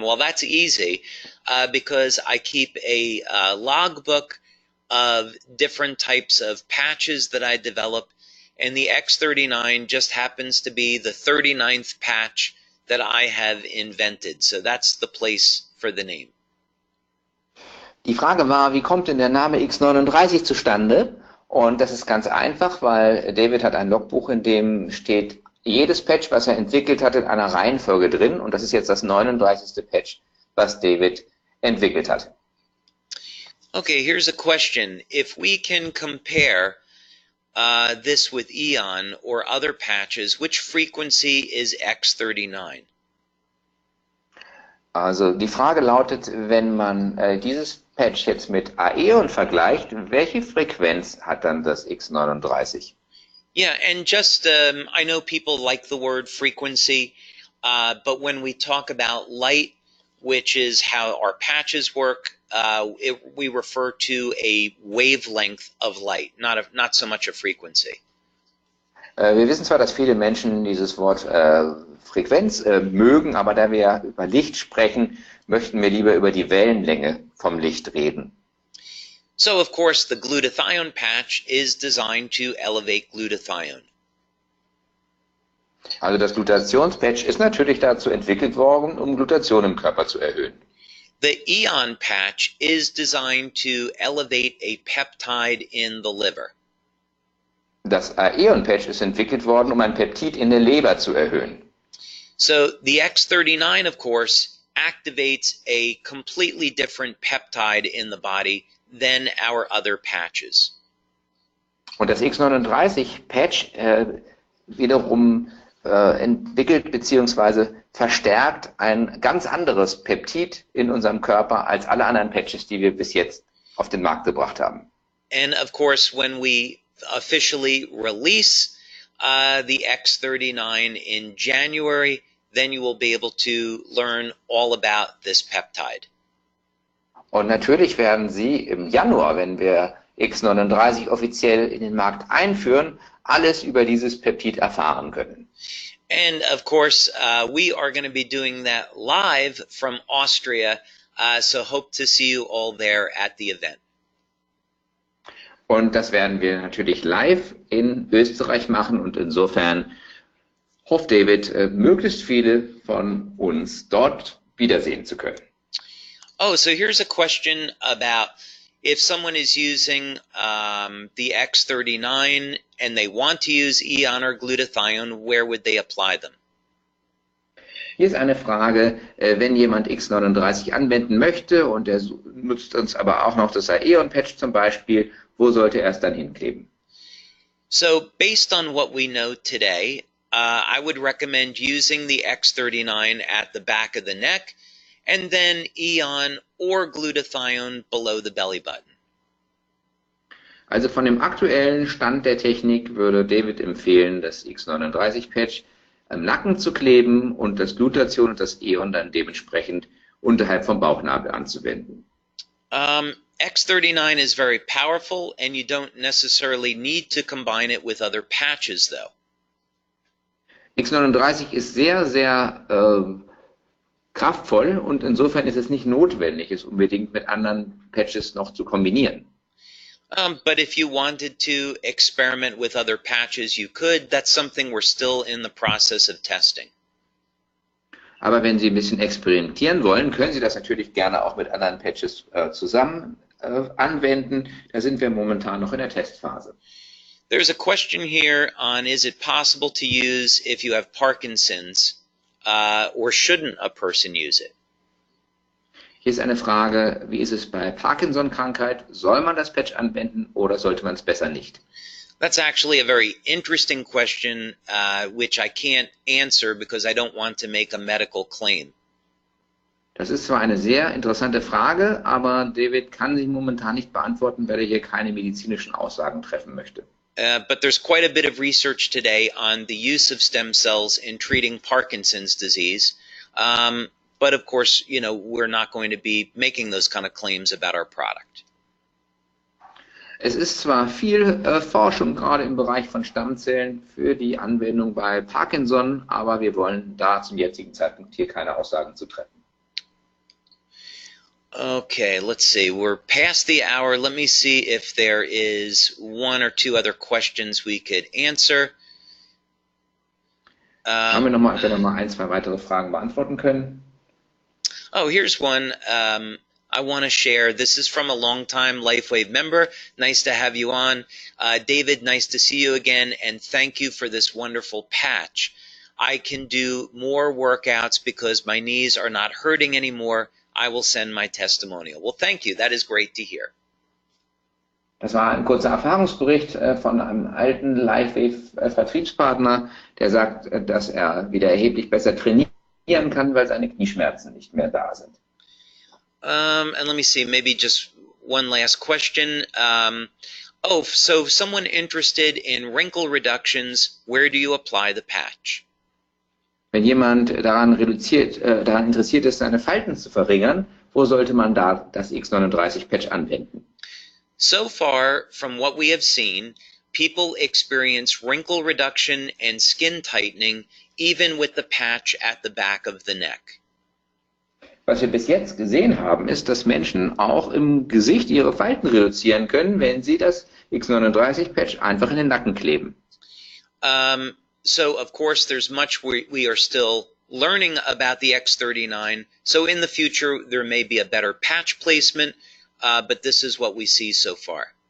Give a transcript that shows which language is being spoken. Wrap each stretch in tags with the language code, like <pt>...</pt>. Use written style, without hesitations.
<en>Well, that's easy because I keep a logbook of different types of patches that I develop, and the X39 just happens to be the 39th patch that I have invented. So that's the place for the name.</en> <de>Die Frage war, wie kommt denn der Name X39 zustande? Und das ist ganz einfach, weil David hat ein Logbuch, in dem steht jedes Patch, was er entwickelt hat, in einer Reihenfolge drin. Und das ist jetzt das 39. Patch, was David entwickelt hat.</de> <en>Okay, here's a question. If we can compare this with Eon or other patches, which frequency is X39?</en> <de>Also die Frage lautet, wenn man dieses Patch jetzt mit Aeon vergleicht, welche Frequenz hat dann das X39?</de> <en>Yeah, and just, I know people like the word frequency, but when we talk about light, which is how our patches work, we refer to a wavelength of light, not so much a frequency.</en> <de>Wir wissen zwar, dass viele Menschen dieses Wort Frequenz mögen, aber da wir über Licht sprechen, möchten wir lieber über die Wellenlänge vom Licht reden.</de> <en>So, of course, the glutathione patch is designed to elevate glutathione.</en> <de>Also das Glutationspatch ist natürlich dazu entwickelt worden, um Glutation im Körper zu erhöhen.</de> <en>The Eon patch is designed to elevate a peptide in the liver.</en> <de>Das Aeon-Patch ist entwickelt worden, um ein Peptid in der Leber zu erhöhen.</de> <en>So the X39, of course, activates a completely different peptide in the body than our other patches.</en> <de>Und das X39-Patch wiederum entwickelt bzw. verstärkt ein ganz anderes Peptid in unserem Körper als alle anderen Patches, die wir bis jetzt auf den Markt gebracht haben.</de> <en>And of course, when we officially release the X39 in January, then you will be able to learn all about this peptide.</en> <de>Und natürlich werden Sie im Januar, wenn wir X39 offiziell in den Markt einführen, alles über dieses Peptid erfahren können.</de> <en>And of course, we are going to be doing that live from Austria, so hope to see you all there at the event.</en> <de>Und das werden wir natürlich live in Österreich machen und insofern hofft David, möglichst viele von uns dort wiedersehen zu können.</de> <en>Oh, so here's a question about if someone is using the X39 and they want to use Eon or glutathione, where would they apply them?</en> <de>Hier ist eine Frage, wenn jemand X39 anwenden möchte und er nutzt uns aber auch noch das Aeon-Patch zum Beispiel, wo sollte er es dann hinkleben?</de> <en>So based on what we know today, I would recommend using the X39 at the back of the neck and then Eon or glutathione below the belly button.</en> <de>Also von dem aktuellen Stand der Technik würde David empfehlen, das X39-Patch am Nacken zu kleben und das Glutathion und das Eon dann dementsprechend unterhalb vom Bauchnabel anzuwenden.</de> <en>X39 is very powerful and you don't necessarily need to combine it with other patches though.</en> <de>X39 ist sehr, sehr kraftvoll und insofern ist es nicht notwendig, es unbedingt mit anderen Patches noch zu kombinieren.</de> <en>But if you wanted to experiment with other patches, you could. That's something we're still in the process of testing.</en> <de>Aber wenn Sie ein bisschen experimentieren wollen, können Sie das natürlich gerne auch mit anderen Patches zusammen anwenden. Da sind wir momentan noch in der Testphase.</de> <en>There's a question here on is it possible to use if you have Parkinson's or shouldn't a person use it?</en> <de>Hier ist eine Frage, wie ist es bei Parkinson-Krankheit? Soll man das Patch anwenden oder sollte man es besser nicht?</de> <en>That's actually a very interesting question, which I can't answer because I don't want to make a medical claim.</en> <de>Das ist zwar eine sehr interessante Frage, aber David kann sie momentan nicht beantworten, weil er hier keine medizinischen Aussagen treffen möchte.</de> <en>But there's quite a bit of research today on the use of stem cells in treating Parkinson's disease. But of course, you know, we're not going to be making those kind of claims about our product.</en> <de>Es ist zwar viel Forschung gerade im Bereich von Stammzellen für die Anwendung bei Parkinson, aber wir wollen da zum jetzigen Zeitpunkt hier keine Aussagen zu treffen.</de> <en>Okay, let's see. We're past the hour. Let me see if there is one or two other questions we could answer.</en> <de>Haben wir noch mal ein, zwei weitere Fragen beantworten können?</de> <en>Oh, here's one I want to share. This is from a longtime Lifewave member. Nice to have you on. David, nice to see you again, and thank you for this wonderful patch. I can do more workouts because my knees are not hurting anymore. I will send my testimonial. Well, thank you. That is great to hear.</en> <de>Das war ein kurzer Erfahrungsbericht von einem alten Lifewave-Vertriebspartner, der sagt, dass er wieder erheblich besser trainieren kann, weil seine Knieschmerzen nicht mehr da sind.</de> <en>And let me see, maybe just one last question. So someone interested in wrinkle reductions, where do you apply the patch?</en> <de>Wenn jemand daran interessiert ist, seine Falten zu verringern, wo sollte man da das X39-Patch anwenden?</de> <en>So far, from what we have seen, people experience wrinkle reduction and skin tightening even with the patch at the back of the neck.</en> <de>Was wir bis jetzt gesehen haben, ist, dass Menschen auch im Gesicht ihre Falten reduzieren können, wenn sie das X39-Patch einfach in den Nacken kleben.</de> <en>So, of course, there's much we are still learning about the X39. So in the future, there may be a better patch placement, but this is what we see so far.</en>